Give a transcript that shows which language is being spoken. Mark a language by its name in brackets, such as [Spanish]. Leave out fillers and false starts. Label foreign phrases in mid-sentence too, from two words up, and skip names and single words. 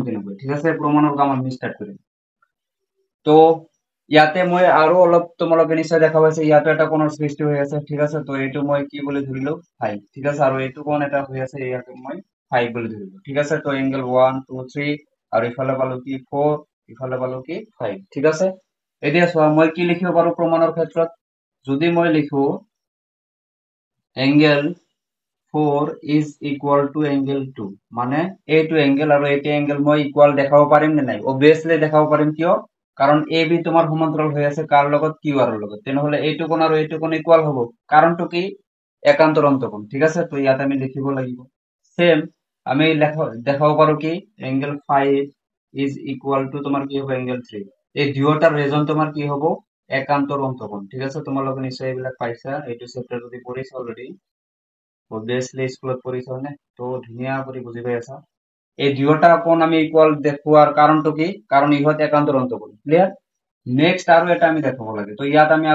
[Assamese] কেনেকৈ ঠিক আছে প্ৰমাণৰ কাম আমি স্টাৰ্ট কৰিম তো ইয়াতে মই আৰু অলপ তোমালোকে নিশ্চয় দেখা পাইছে ইয়াতে এটা কোণৰ সৃষ্টি হৈ আছে ঠিক আছে তো এইটো মই কি বুলি ধৰিলো 5 ঠিক আছে আৰু এইটো কোণ এটা হৈ আছে ইয়াতে মই 5 বুলি ধৰিলো ঠিক আছে তো এংগেল 1 2 3 আৰু ইফালে পালো কি 4 ইফালে পালো কি 5 ঠিক আছে এতিয়া চোৱা মই কি লিখিব পাৰো প্ৰমাণৰ ক্ষেত্ৰত যদি মই লিখো [English] angle 4 is equal to angle 2 [Assamese] মানে এইটো এংগেল আৰু এইটো এংগেল মই ইকুয়াল দেখাব পাৰিম নে নাই obviously দেখাব পাৰিম কিয় কাৰণ এ বি তোমাৰ সমান্তৰাল হৈ আছে কাৰ লগত কিউ আৰ লগত তেনেহলে এইটো কোণ আৰু এইটো কোণ ইকুয়াল হ'ব কাৰণটো কি একান্তৰ অন্তকোণ ঠিক আছে তো ইয়াত আমি লিখিব লাগিব সেম আমি দেখাব পাৰো কি [English] angle 5 is equal to [Assamese] তোমাৰ কি হ'ব এংগেল 3 এই দুয়োটাৰ ৰেজন তোমাৰ কি হ'ব একান্তৰ অন্তকোণ ঠিক আছে তোমালোকে নিশ্চয় এইবিলাক পাইছা এইটো চেপ্টাৰ যদি পঢ়িছা অলৰেডি obviously স্কুলত পঢ়িছা নে তো ধুনীয়া কৰি বুজি পাই আছা এই দুয়োটা কোণ আমি ইকুয়াল দেখুৱাৰ কাৰণটো কি কাৰণ ইহঁত একান্তৰ অন্তকোণ ক্লিয়াৰ নেক্সট আৰু এটা আমি দেখাব লাগে তো ইয়াত আমি